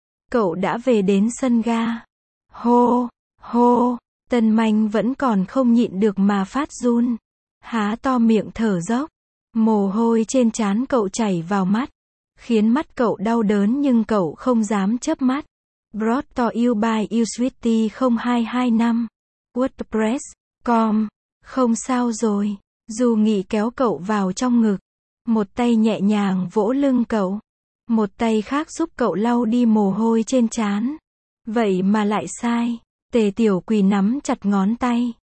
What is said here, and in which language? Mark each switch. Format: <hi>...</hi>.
<vi>Cậu đã về đến sân ga. Hô, hô, tân manh vẫn còn không nhịn được mà phát run. Há to miệng thở dốc. Mồ hôi trên trán cậu chảy vào mắt, khiến mắt cậu đau đớn nhưng cậu không dám chớp mắt.</vi> <en>Brought to you by usweety0225. WordPress.com.</en> <vi>Không sao rồi, Du Nghị kéo cậu vào trong ngực. Một tay nhẹ nhàng vỗ lưng cậu. Một tay khác giúp cậu lau đi mồ hôi trên trán. Vậy mà lại sai. Tề Tiểu Quỳ nắm chặt ngón tay.</vi>